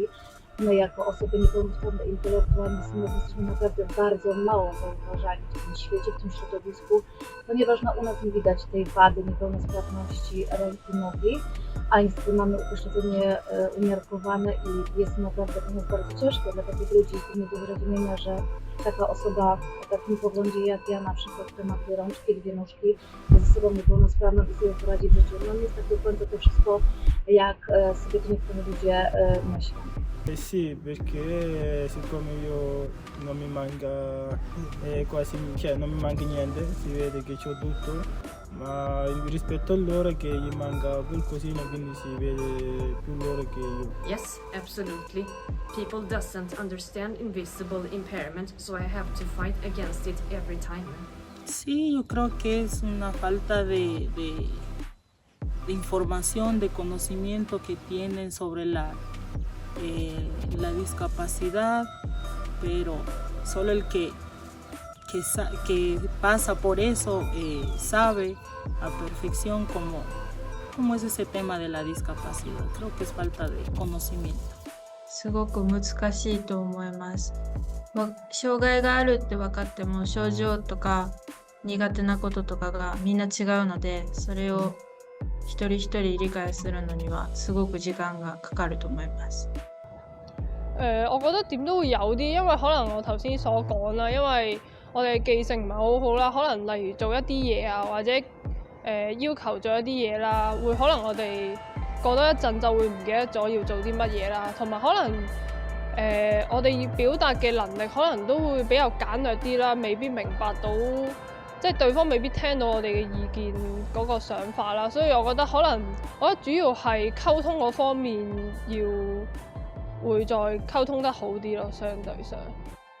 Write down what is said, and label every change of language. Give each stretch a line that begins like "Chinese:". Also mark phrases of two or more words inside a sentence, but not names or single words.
Polish: My jako osoby niepełnosprawne intelektualnie jesteśmy naprawdę bardzo mało zauważani w tym świecie, w tym środowisku, ponieważ u nas nie widać tej wady niepełnosprawności ręki, nogi, a niestety mamy upośledzenie umiarkowane i jest naprawdę dla nas bardzo ciężko dla takich ludzi z zrozumienia, że taka osoba o takim poglądzie jak ja na przykład, która ma 2 rączki, 2 nóżki, jest osobą niepełnosprawną i sobie poradzi w życiu. No nie jest tak do końca to wszystko, jak sobie to niektórzy ludzie myślą.
Italian: Sì, perché siccome io non mi manca quasi, cioè non mi manca niente, si vede che c'ho tutto, ma rispetto a loro che gli manca qualcosina, quindi si vede più loro che io.
English: Yes, absolutely. People doesn't understand invisible impairment, so I have to fight against it every time.
Spanish: Sí, yo creo que es una falta de información, de conocimiento que tienen sobre la discapacidad, pero solo el que pasa por eso sabe a perfección cómo es ese tema de la discapacidad. Creo que es falta de conocimiento.
Japanese: すごく難しいと思います。障害があるって分かっても症状とか苦手なこととかがみんな違うので、それを一人一人理解するのにはすごく時間がかかると思います。
Cantonese: 我覺得點都會有啲，因為可能我頭先所講啦，因為我哋記性唔係好好啦，可能例如做一啲嘢啊，或者要求做一啲嘢啦，會可能我哋過多一陣就會唔記得咗要做啲乜嘢啦，同埋可能我哋要表達嘅能力可能都會比較簡略啲啦，未必明白到即係對方未必聽到我哋嘅意見嗰個想法啦，所以我覺得主要係溝通嗰方面會再溝通得好啲咯，相對上。